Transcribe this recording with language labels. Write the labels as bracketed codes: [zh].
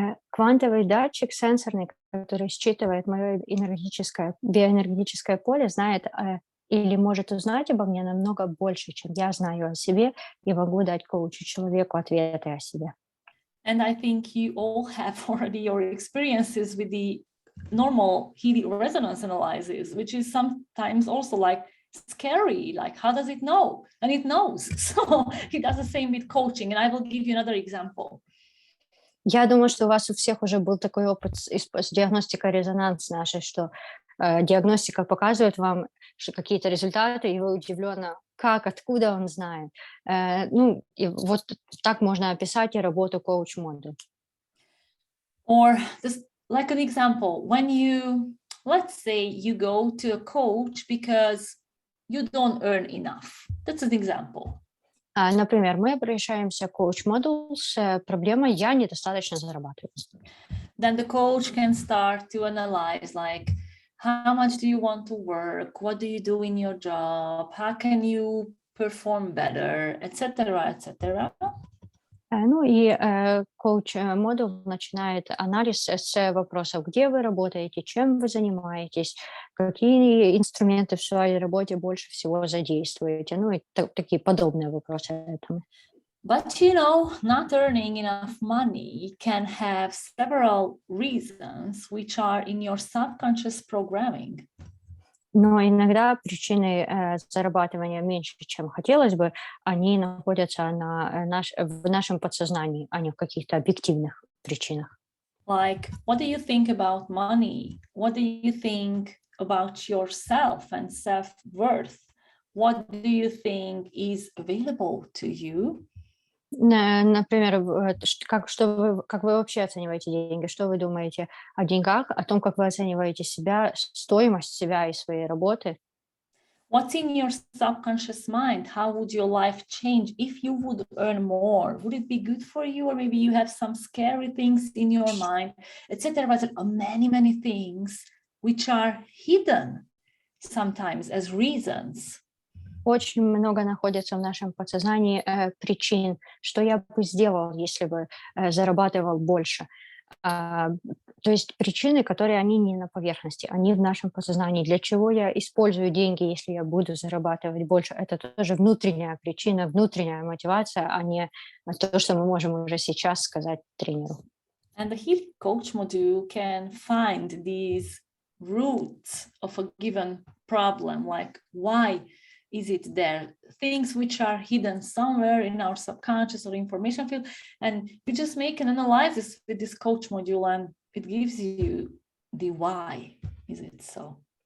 [ru] Квантовый датчик сенсорный, который считывает мое биоэнергетическое поле, знает или может узнать обо мне намного больше, чем я знаю о себе, и могу дать коучу-человеку ответы о себе. [en] And I think you all have already your experiences with the normal Healy resonance analysis, which is sometimes also like scary, like how does it know? And it knows. So it does the same with coaching. And I will give you another example. [ru] Я думаю, что у вас у всех уже был такой опыт с диагностикой резонанс нашей, что диагностика показывает вам какие-то результаты, и вы удивлены, как, откуда он знает. Ну, и вот так можно описать и работу коуч-модуля. [en] Or just like an example, when you, let's say you go to a coach because you don't earn enough. That's an example. [ru] Например, мы обращаемся к коуч-модулу с проблемой «я недостаточно зарабатываю». [en] Then the coach can start to analyze, like, how much do you want to work? What do you do in your job? How can you perform better? Etc., etc. [ru] Ну и коуч-модуль начинает анализ с вопросов, где вы работаете, чем вы занимаетесь, какие инструменты в своей работе больше всего задействуете, ну и такие подобные вопросы этому. [en] But you know, not earning enough money can have several reasons which are in your subconscious programming. [ru] Но иногда причины зарабатывания меньше, чем хотелось бы, они находятся в нашем подсознании, а не в каких-то объективных причинах. [en] Like, what do you think about money? What do you think about yourself and self-worth? What do you think is available to you? [ru] Например, как вы вообще оцениваете деньги? Что вы думаете о деньгах, о том, как вы оцениваете себя, стоимость себя и своей работы? [en] What's in your subconscious mind? How would your life change if you would earn more? Would it be good for you? Or maybe you have some scary things in your mind, etc. Many, many things which are hidden sometimes as reasons. [ru] Очень много находится в нашем подсознании причин, что я бы сделал, если бы зарабатывал больше. То есть причины, которые они не на поверхности, они в нашем подсознании. Для чего я использую деньги, если я буду зарабатывать больше? Это тоже внутренняя причина, внутренняя мотивация, а не то, что мы можем уже сейчас сказать тренеру. [en] And the Healy coach module can find these roots of a given problem, like why is it there? Things which are hidden somewhere in our subconscious or information field, and you just make an analysis with this coach module, and it gives you the why is it so.